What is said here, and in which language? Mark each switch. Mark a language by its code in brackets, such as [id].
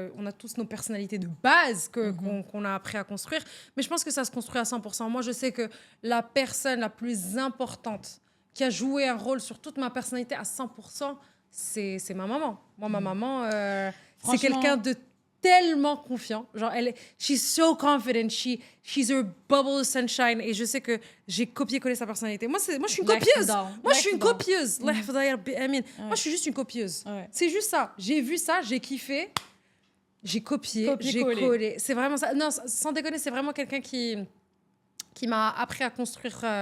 [fr] on a tous nos personnalités de base qu'on a appris à construire, mais je pense que ça se construit à 100%. Moi, je sais que la personne la plus importante qui a joué un rôle sur toute ma personnalité à 100%, c'est ma maman. Moi, ma maman, c'est quelqu'un de tellement confiant. [en] Genre, she's so confident. She's her bubble of sunshine. [fr] Et je sais que j'ai copié-collé sa personnalité. Moi, je suis une copieuse. Moi, je suis une copieuse. Moi, je suis juste une copieuse. Ouais. C'est juste ça. J'ai vu ça, j'ai kiffé. J'ai copié, j'ai collé. C'est vraiment ça. Non, sans déconner, c'est vraiment quelqu'un qui m'a appris à construire...